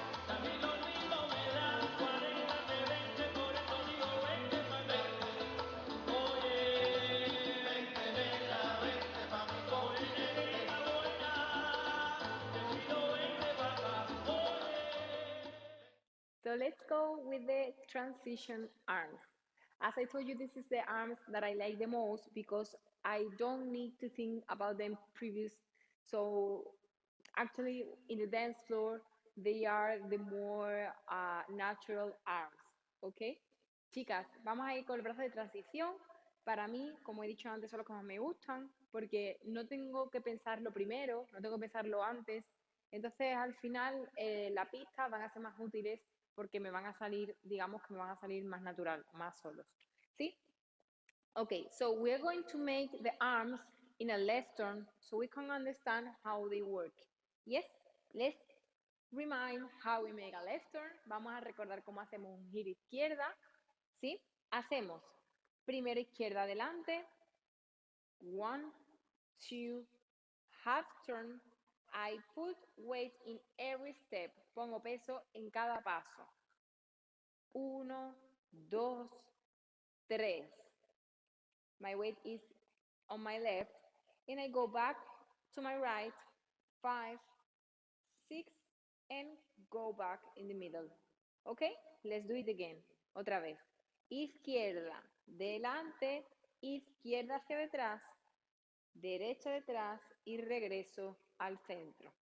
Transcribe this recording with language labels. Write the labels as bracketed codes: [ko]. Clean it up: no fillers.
[es] A mí lo mismo me da 40 que 20, por eso digo vente pa' vente. Oye, vente negra, vente pa' mi continente. Negrita buena, te pido vente pa' acá. Oye. [en] So let's go with the transition arms. As I told you, this is the arms that I like the most because I don't need to think about them previous. So actually, in the dance floor, they are the more natural arms. [es] ¿Ok? Chicas, vamos a ir con el brazo de transición. Para mí, como he dicho antes, son los que más me gustan porque no tengo que pensarlo primero, no tengo que pensarlo antes. Entonces, al final, la pista van a ser más útiles porque me van a salir, digamos que me van a salir más natural, más solos. ¿Sí? [en] Okay, so we're going to make the arms in a left turn so we can understand how they work. Yes, let's remind how we make a left turn. [es] Vamos a recordar cómo hacemos un giro izquierda. ¿Sí? Hacemos primero izquierda adelante. [en] 1, 2, half turn. I put weight in every step. [es] Pongo peso en cada paso. [en] 1, 2, 3. My weight is on my left, and I go back to my right, 5, 6, and go back in the middle. Okay, let's do it again. [es] Otra vez. Izquierda, delante, izquierda hacia detrás, derecha detrás y regreso al centro.